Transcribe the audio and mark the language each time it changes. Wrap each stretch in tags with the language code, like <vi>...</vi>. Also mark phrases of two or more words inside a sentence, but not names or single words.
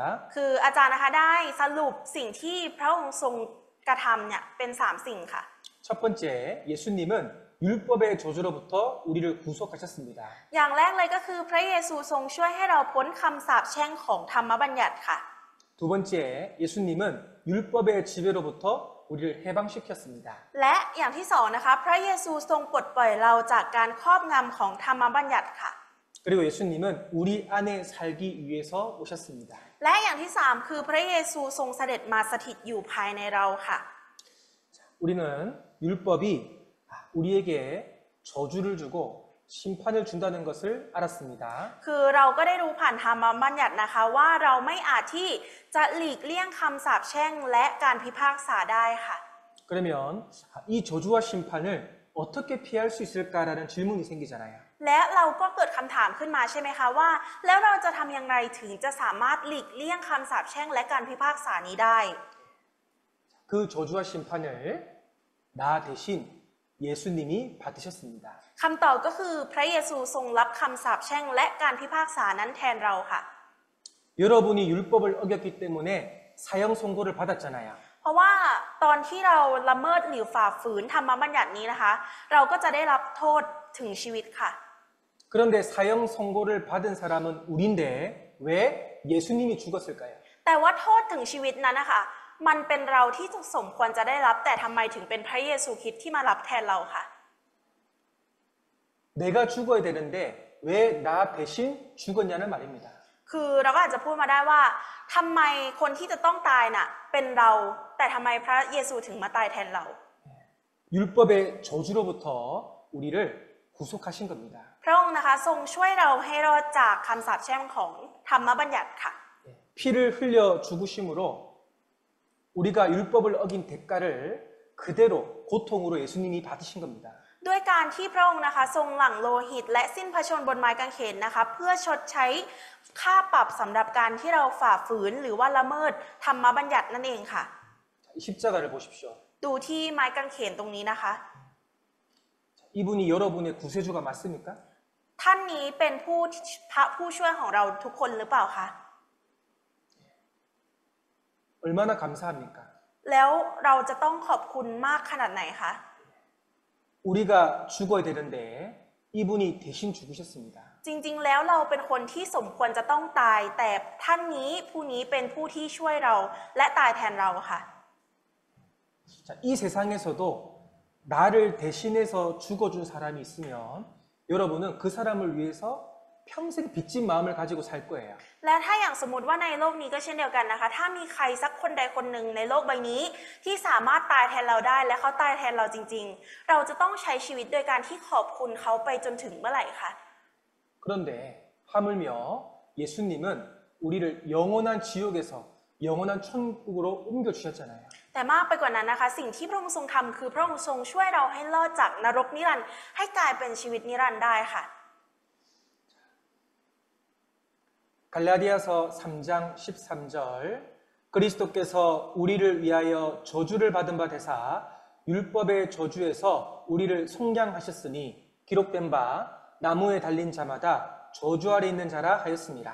<th>คืออาจารย์นะคะได้สรุปสิ่งที่พระองค์ทรงกระทำเนี่ยเป็น3สิ่งค่ะ</th> <ko>첫 번째, 예수님은 율법의 저주로부터 우리를 구속하셨습니다.</ko> <th>อย่างแรกเลยก็คือพระเยซูทรงช่วยให้เราพ้นคำสาปแช่งของธรรมบัญญัติค่ะ</th> <ko>두 번째, 예수님은 율법의 지배로부터 우리를 해방시켰습니다.</ko> <th>และอย่างที่สองนะคะพระเยซูทรงปลดปล่อยเราจากการครอบงำของธรรมบัญญัติค่ะ</th> <ko>그리고 예수님은 우리 안에 살기 위해서 오셨습니다.</ko> <th>และอย่างที่สามคือพระเยซูทรงเสด็จมาสถิตอยู่ภายในเราค่ะ</th> <ko>우리는 율법이 우리에게 저주를 주고 심판을 준다는 것을 알았습니다.</ko> <th>คือเราก็ได้รู้ผ่านธรรมบัญญัตินะคะว่าเราไม่อาจที่จะหลีกเลี่ยงคำสาปแช่งและการพิพากษาได้ค่ะ</th> <ko>그러면 이 저주와 심판을 어떻게 피할 수 있을까라는 질문이 생기잖아요.</ko> <th>และเราก็เกิดคำถามขึ้นมาใช่ไหมคะว่าแล้วเราจะทำอย่างไรถึงจะสามารถหลีกเลี่ยงคำสาปแช่งและการพิพากษานี้ได้</th> <ko>그 저주와 심판을 나 대신 예수님이 받으셨습니다.</ko> <th>คำตอบก็คือพระเยซูทรงรับคำสาปแช่งและการพิพากษานั้นแทนเราค่ะ</th> <ko>여러분이 율법을 어겼기 때문에 사형 선고를 받았잖아요.</ko> <th>เพราะว่าตอนที่เราละเมิดหรือฝ่าฝืนธรรมบัญญัตินี้นะคะ เราก็จะได้รับโทษถึงชีวิตค่ะ</th> <ko>그런데 사형 선고를 받은 사람은 우리인데 왜 예수님이 죽었을까요?</ko> <th>แต่ว่าโทษถึงชีวิตนั้นนะคะมันเป็นเราที่สมควรจะได้รับแต่ทำไมถึงเป็นพระเยซูคริสต์ที่มารับแทนเราค่ะ</th> <ko>내가 죽어야 되는데 왜 나 대신 죽었냐는 말입니다.</ko> <th>คือเราก็อาจจะพูดมาได้ว่าทำไมคนที่จะต้องตายน่ะเป็นเราแต่ทำไมพระเยซูถึงมาตายแทนเรา</th> <ko>율법의 저주로부터 우리를 구속하신 겁니다.</ko> <th>พระองค์นะคะทรงช่วยเราให้รอดจากคำสาปแช่งของธรรมบัญญัติค่ะ</th> <ko>피를 흘려 죽으심으로 우리가 율법을 어긴 대가를 그대로 고통으로 예수님이 받으신 겁니다.</ko> <th>ด้วยการที่พระองค์นะคะทรงหลั่งโลหิตและสิ้นพระชนม์บนไม้กางเขนนะคะเพื่อชดใช้ค่าปรับสำหรับการที่เราฝ่าฝืนหรือว่าละเมิดธรรมบัญญัตินั่นเองค่ะ</th> <ko>이 십자가를 보십시오.</ko> <th>ดูที่ไม้กางเขนตรงนี้นะคะ</th> <ko>이분이 여러분의 구세주가 맞습니까?</ko> <th>ท่านนี้เป็นพระผู้ช่วยของเราทุกคนหรือเปล่าคะ</th> <ko>얼마나 감사합니까?</ko> <th>แล้วเราจะต้องขอบคุณมากขนาดไหนคะ</th> <ko>우리가 죽어야 되는데 이분이 대신 죽으셨습니다.</ko> <th>จริงๆแล้วเราเป็นคนที่สมควรจะต้องตายแต่ท่านนี้ผู้นี้เป็นผู้ที่ช่วยเราและตายแทนเราค่ะ</th> <ko>자, 이 세상에서도 나를 대신해서 죽어준 사람이 있으면 여러분은 그 사람을 위해서 평생 빚진 마음을 가지고 살 거예요.</ko> <th>และถ้าอย่างสมมติว่าในโลกนี้ก็เช่นเดียวกันนะคะถ้ามีใครสักคนใดคนหนึ่งในโลกใบนี้ที่สามารถตายแทนเราได้และเขาตายแทนเราจริงๆเราจะต้องใช้ชีวิตโดยการที่ขอบคุณเขาไปจนถึงเมื่อไหร่คะ</th> <ko>그런데 하물며 예수님은 우리를 영원한 지옥에서 영원한 천국으로 옮겨 주셨잖아요.</ko> <th>แต่มากไปกว่านั้นนะคะสิ่งที่พระองค์ทรงทำคือพระองค์ทรงช่วยเราให้รอดจากนรกนิรันดร์ให้กลายเป็นชีวิตนิรันดร์ได้ค่ะ</th> <ko>갈라디아서 3장 13절 그리스도께서 우리를 위하여 저주를 받은 바 되사 율법의 저주에서 우리를 속량하셨으니 기록된 바 나무에 달린 자마다 저주 아래 있는 자라 하였습니다.</ko>